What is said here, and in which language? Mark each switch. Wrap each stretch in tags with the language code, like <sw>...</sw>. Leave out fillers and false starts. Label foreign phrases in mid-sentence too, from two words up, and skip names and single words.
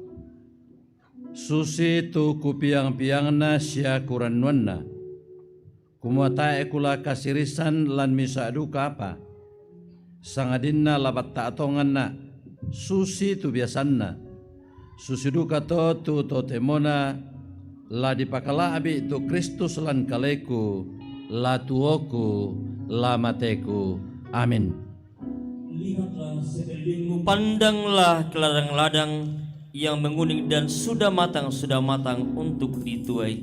<sda>susi tu kupiang-piangna sia kurannuanna kumata ekula kasirisan lan misa duka apa sangadinna labat ta'atonganna susi tu biasanna susi duka to temona la dipakala abi tu Kristus lan kaleku la tuoku la mateku amin.</sda> <id>Lihatlah sekelilingmu, pandanglah ke ladang-ladang yang menguning dan sudah matang untuk dituai.</id>